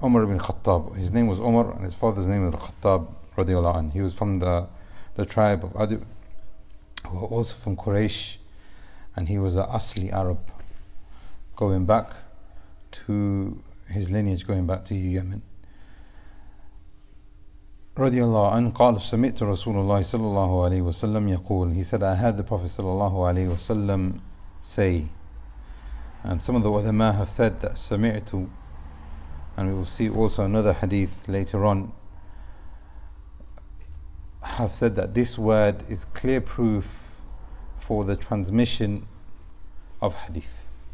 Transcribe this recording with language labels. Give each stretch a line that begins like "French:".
English: Umar ibn Khattab, his name was Umar and his father's name was Khattab radiallahu anh. He was from the tribe of Adi, who were also from Quraysh, and he was an Asli Arab, going back to his lineage, going back to Yemen.
Arabic: Radiallahu anh قال سمعت رسول الله صلى الله عليه وسلم يقول,
English: he said, I heard the Prophet صلى الله عليه وسلم say. And some of the ulama have said that سمعت, and we will see also another hadith later on, have said that this word is clear proof for the transmission of hadith.